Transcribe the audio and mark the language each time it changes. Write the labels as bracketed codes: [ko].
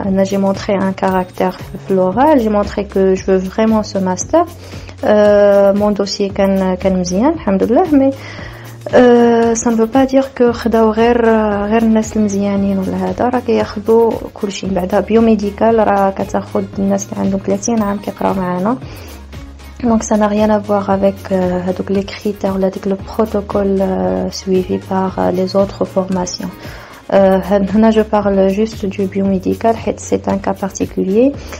[fr] J'ai montré un caractère floral, j'ai montré que je veux vraiment ce master. Mon dossier [ar] كان مزيان الحمد لله, [fr] mais ça ne veut pas dire que [ar] خداو غير الناس المزيانين ولا هذا. راه كياخذوا كلشي. بعدا بيوميديكال راه كتاخذ الناس اللي عندهم 30 عام كيقراو معانا. [fr] Donc ça n'a rien à voir avec les critères, le protocole suivi par les autres formations. Là, je parle juste du biomédical, c'est un cas particulier.